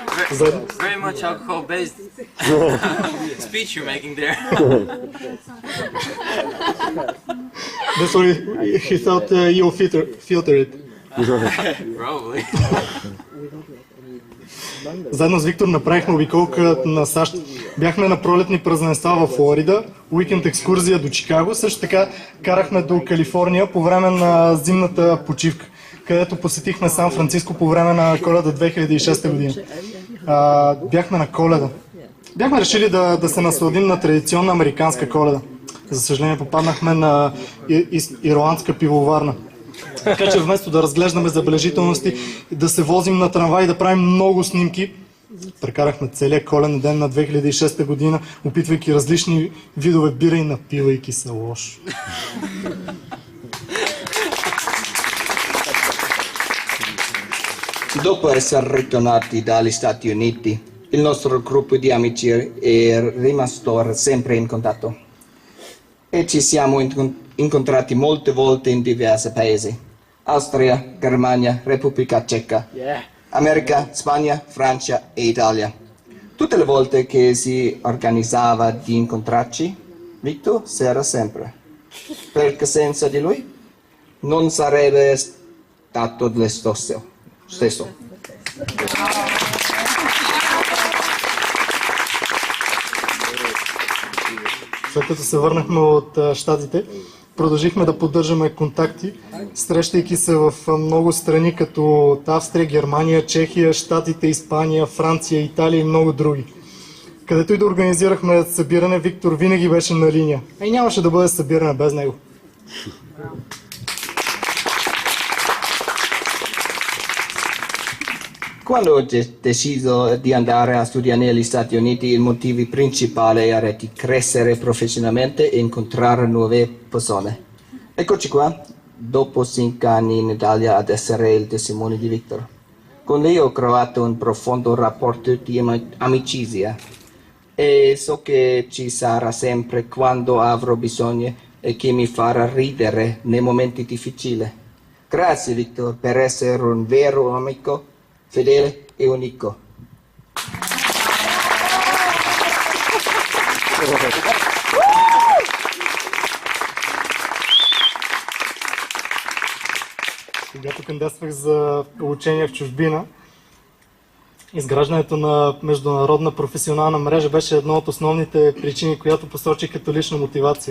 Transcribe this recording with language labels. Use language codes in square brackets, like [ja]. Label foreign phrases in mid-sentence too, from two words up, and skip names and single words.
[bg] Заедно. [en] Very much alcohol-based speech you're making there. That's why he thought you'll filter it. Probably. [bg] Заедно с Виктор направихме обиколка на САЩ. Бяхме на пролетни празненства в Флорида, уикенд екскурзия до Чикаго, също така карахме до Калифорния по време на зимната почивка, където посетихме Сан Франциско по време на Коледа 2006 година. Бяхме на Коледа. Бяхме решили да се насладим на традиционна американска Коледа. За съжаление попаднахме на ирландска пивоварна. Така че вместо да разглеждаме забележителности, да се возим на трамвай и да правим много снимки, прекарахме целия коледен ден на 2006 година, опитвайки различни видове бира и напивайки се лошо. [it] Dopo essere ritornati dagli Stati Uniti, il nostro gruppo di amici è rimasto sempre in contatto e ci siamo incontrati molte volte in diversi paesi: Austria, Germania, Repubblica Ceca, America, Spagna, Francia e Italia. Tutte le volte che si organizzava di incontrarci, Victor c'era sempre, perché senza di lui non sarebbe stato lo stesso. [bg] След като се върнахме от Щатите, продължихме да поддържаме контакти, срещайки се в много страни като Австрия, Германия, Чехия, Щатите, Испания, Франция, Италия и много други. Където и да организирахме събиране, Виктор винаги беше на линия. И нямаше да бъде събиране без него. [it] Quando ho deciso di andare a studiare negli Stati Uniti, il motivo principale era di crescere professionalmente e incontrare nuove persone. Eccoci qua, dopo 5 anni in Italia, ad essere il testimone di Victor. Con lei ho creato un profondo rapporto di amicizia e so che ci sarà sempre quando avrò bisogno e che mi farà ridere nei momenti difficili. Grazie Victor per essere un vero amico, fedele e unico. [bg] Когато кандидатствах за обучение в чужбина, изграждането на международна професионална мрежа беше една от основните причини, която посочих като лична мотивация.